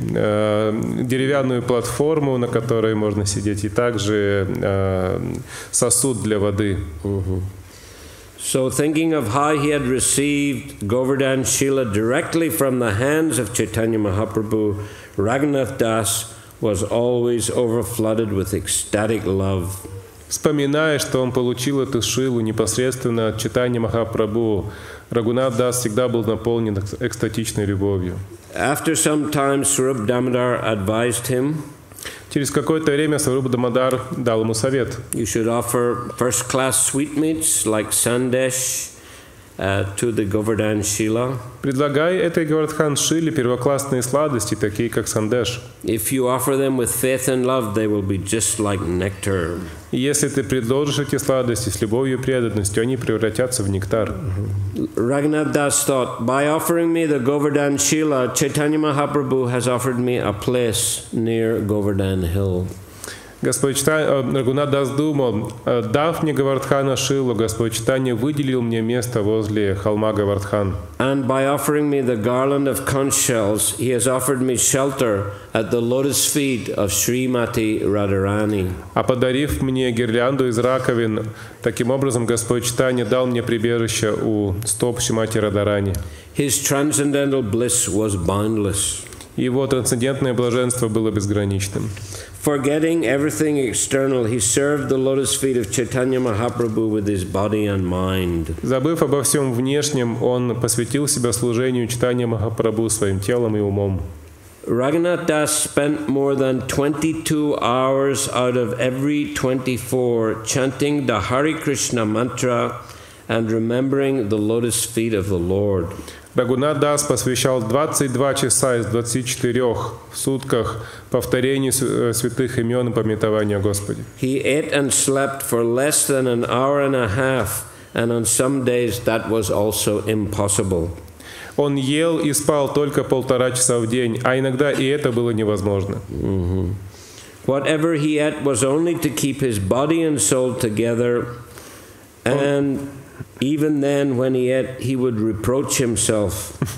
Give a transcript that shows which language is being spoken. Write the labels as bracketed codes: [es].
[ru] Деревянную платформу, на которой можно сидеть, и также сосуд для воды. [en] So thinking of how he had received Govardhan Shila directly from the hands of Chaitanya Mahaprabhu, Raghunath Das was always overflooded with ecstatic love. [ru] Вспоминая, что он получил эту шилу непосредственно от Чайтаньи Махапрабху, Рагхунатх Дас всегда был наполнен экстатичной любовью. [en] After some time, Swarup Damodar advised him, [ru] через какое-то время Swarup Damodar дал ему совет. [en] You should offer first-class sweetmeats like sandesh to the Govardhan Shila. [ru] Предлагай этой Говардхан-шиле первоклассные сладости, такие как сандеш. [en] If you offer them with faith and love, they will be just like nectar. [ru] И если ты предложишь эти сладости с любовью и преданностью, они превратятся в нектар. [en] Raghunath Das thought, by offering me the Govardhan Shila, Chaitanya Mahaprabhu has offered me a place near Govardhan Hill. [ru] Господь Рагунат Дас думал, дав мне Говардхана Шилу, Господь Чайтанья выделил мне место возле холма Говардхан. [en] And by offering me the garland of conch shells, he has offered me shelter at the lotus feet of Шримати Радхарани. [ru] А подарив мне гирлянду из раковин, таким образом Господь Чайтанья дал мне прибежище у стоп Шримати Радхарани. [en] His transcendental bliss was boundless. [ru] Его трансцендентное блаженство было безграничным. [en] Forgetting everything external, he served the lotus feet of Chaitanya Mahaprabhu with his body and mind. [ru] Забыв обо всем внешнем, он посвятил себя служению Чайтаньи Махапрабху своим телом и умом. [en] Raghunath Das spent more than 22 hours out of every 24 chanting the Haре-Krshna-Mantra and remembering the lotus feet of the Lord. [ru] Рагунат Дас посвящал 22 часа из 24 в сутках повторению святых имен и памятованию о Господе. [en] He ate and slept for less than an hour and a half, and on some days that was also impossible. [ru] Он ел и спал только 1,5 часа в день, а иногда и это было невозможно. [en] Whatever he ate was only to keep his body and soul together, and even then, when he ate, he would reproach himself.